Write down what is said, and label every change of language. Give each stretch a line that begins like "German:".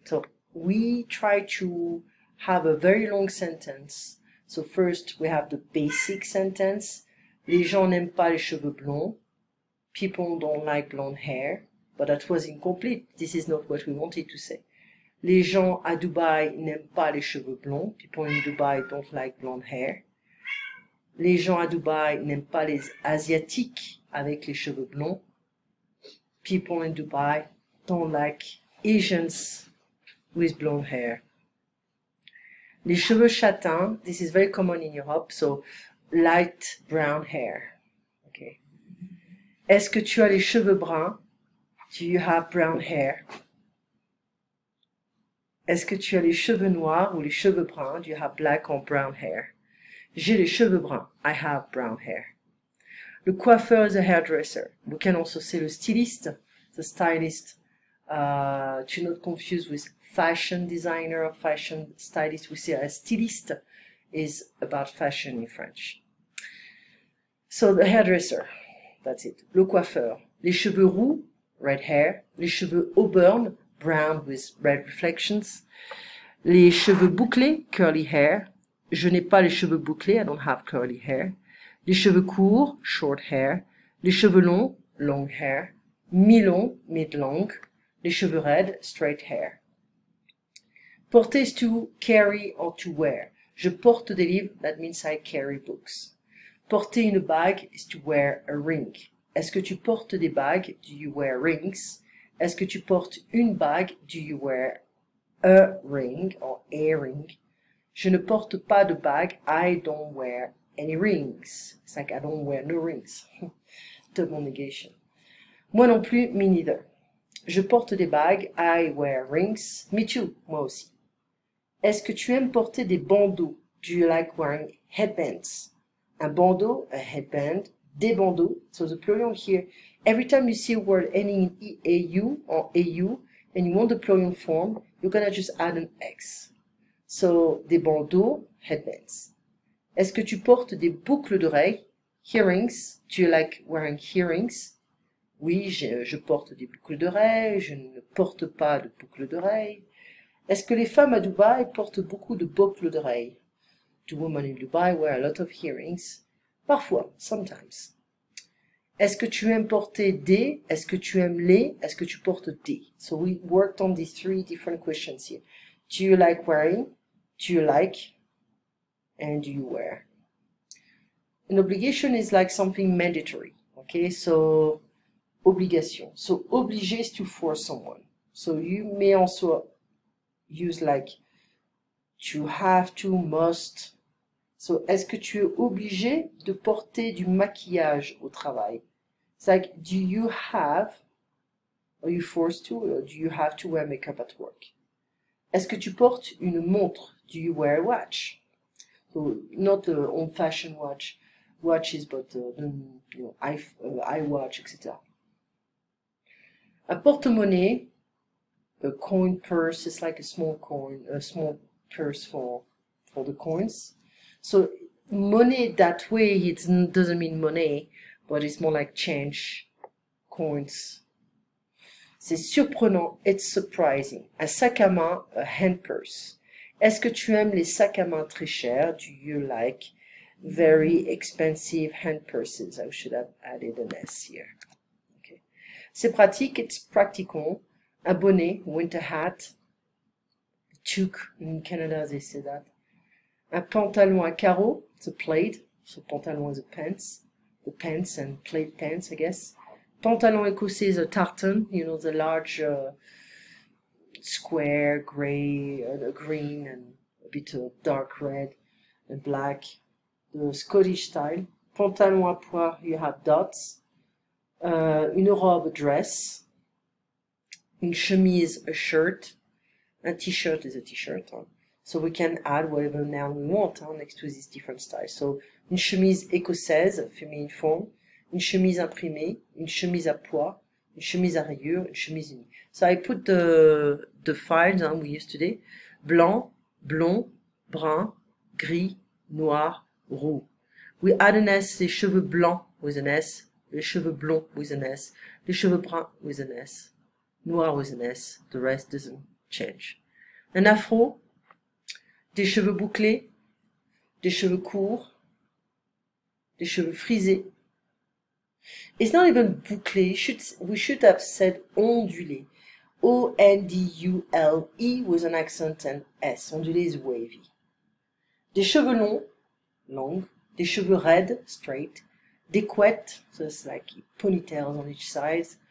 English: So we try to have a very long sentence. So first we have the basic sentence.
French: Les gens n'aiment pas les cheveux blonds.
English: People don't like blonde hair. But that was incomplete. This is not what we wanted to say.
French: Les gens à Dubaï n'aiment pas les cheveux blonds.
English: People in Dubai don't like blonde hair.
French: Les gens à Dubaï n'aiment pas les Asiatiques avec les cheveux blonds.
English: People in Dubai don't like Asians with blonde hair.
French: Les cheveux châtains,
English: this is very common in Europe, so light brown hair. Okay.
French: Est-ce que tu as les cheveux bruns?
English: Do you have brown hair?
French: Est-ce que tu as les cheveux noirs ou les cheveux bruns?
English: Do you have black or brown hair?
French: J'ai les cheveux bruns.
English: I have brown hair. Le coiffeur is a hairdresser. We can also say le styliste, the stylist. To not confuse with fashion designer or fashion stylist. We say a styliste is about fashion in French. So the hairdresser, that's it.
French: Le coiffeur. Les cheveux roux,
English: red hair.
French: Les cheveux auburn,
English: brown with red reflections.
French: Les cheveux bouclés,
English: curly hair.
French: Je n'ai pas les cheveux bouclés,
English: I don't have curly hair.
French: Les cheveux courts,
English: short hair.
French: Les cheveux longs,
English: long hair.
French: Mi-long,
English: mid-long.
French: Les cheveux raides,
English: straight hair. Porter is to carry or to wear.
French: Je porte des livres,
English: that means I carry books.
French: Porter une bague
English: is to wear a ring.
French: Est-ce que tu portes des bagues?
English: Do you wear rings?
French: Est-ce que tu portes une bague?
English: Do you wear a ring or a ring?
French: Je ne porte pas de bague.
English: I don't wear any rings. It's like I don't wear no rings.
French: Double negation. Moi non plus,
English: me neither.
French: Je porte des bagues.
English: I wear rings. Me too.
French: Moi aussi. Est-ce que tu aimes porter des bandeaux?
English: Do you like wearing headbands?
French: Un bandeau,
English: a headband.
French: Des bandeaux.
English: So the plural here. Every time you see a word ending in EAU or AU and you want the plural form, you're going to just add an X. So, des bandeaux, headbands.
French: Est-ce que tu portes des boucles d'oreilles?
English: Earrings. Do you like wearing earrings?
French: Oui, je porte des boucles d'oreilles. Je ne porte pas de boucles d'oreilles. Est-ce que les femmes à Dubaï portent beaucoup de boucles d'oreilles?
English: Do women in Dubai wear a lot of earrings?
French: Parfois,
English: sometimes.
French: Est-ce que tu aimes porter des? Est-ce que tu aimes les? Est-ce que tu portes des?
English: So we worked on these three different questions here. Do you like wearing? Do you like? And do you wear? An obligation is like something mandatory. Okay, so obligation. So obligé is to force someone. So you may also use like to have to, must.
French: So est-ce que tu es obligé de porter du maquillage au travail?
English: It's like, do you have, are you forced to, or do you have to wear makeup at work?
French: Est-ce que tu portes une montre?
English: Do you wear a watch? So not the old-fashioned watches, but iWatch, etc.
French: Un porte-monnaie,
English: a coin purse is like a small purse for the coins. So money that way, it doesn't mean money, but it's more like change, coins.
French: C'est surprenant,
English: it's surprising.
French: Un sac à main,
English: a hand purse.
French: Est-ce que tu aimes les sacs à main très chers?
English: Do you like very expensive hand purses? I should have added an S here. Okay.
French: C'est pratique,
English: it's practical. Un bonnet, winter hat. Toque, in Canada they say that.
French: Un pantalon à carreaux,
English: it's a plaid. So pantalon is a pants. The pants and plaid pants, I guess. Pantalon écossais is a tartan, you know, the large square, gray, green, and a bit of dark red and black. The Scottish style.
French: Pantalon à pois,
English: you have dots.
French: Une robe,
English: a dress.
French: Une chemise,
English: a shirt. A t-shirt is a t-shirt. Huh? So we can add whatever noun we want next to these different styles.
French: So une chemise écossaise, féminine form. Une chemise imprimée, une chemise à pois, une chemise à rayures, une chemise unie.
English: So I put the files we used today.
French: Blanc, blond, brun, gris, noir, roux.
English: We add an S,
French: les cheveux blancs
English: with an S,
French: les cheveux blonds
English: with an S,
French: les cheveux bruns
English: with an S, noir with an S, the rest doesn't change.
French: Un afro, des cheveux bouclés, des cheveux courts, des cheveux frisés.
English: It's not even bouclé, we should have said ondulé. O-N-D-U-L-E with an accent and S. Ondulé is wavy.
French: Des cheveux longs, long. Des cheveux raides, straight.
English: Des couettes, so it's like ponytails on each side.